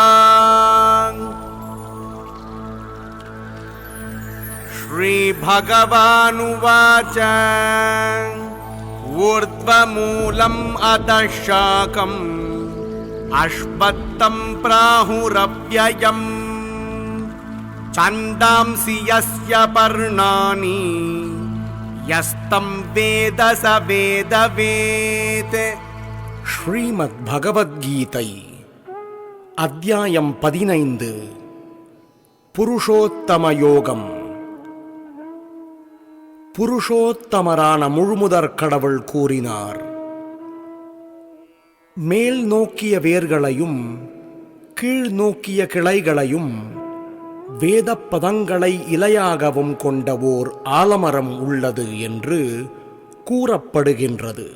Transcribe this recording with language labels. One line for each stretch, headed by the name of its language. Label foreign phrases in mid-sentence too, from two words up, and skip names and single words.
Sanskrit: श्रीभगवानुवाच ऊर्ध्वमूलम् अधः शाखम् अश्वत्थं प्राहुरव्ययम् छन्दांसि यस्य पर्णानि यस्तं वेद स वेदवेत्।
Tamil: ஸ்ரீமத் பகவத்கீதை அத்தியாயம் 15 புருஷோத்தம யோகம். புருஷோத்தமரான முழுமுதற் கடவுள் கூறினார், மேல் நோக்கிய வேர்களையும் கீழ் நோக்கிய கிளைகளையும் வேதப் பதங்களை இலையாகவும் கொண்ட ஓர் ஆலமரம் உள்ளது என்று கூறப்படுகின்றது.